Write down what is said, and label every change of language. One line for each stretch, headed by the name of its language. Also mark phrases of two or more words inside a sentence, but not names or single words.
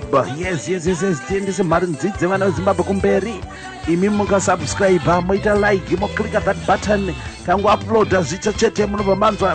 English: Yes.
Shona: Tiendese mari ndzidze vana veZimbabwe kumberi. Imi muka subscribe, moita like, mo
English: click that button.
Shona: Kangu upload zvicha chete munobva manzwa.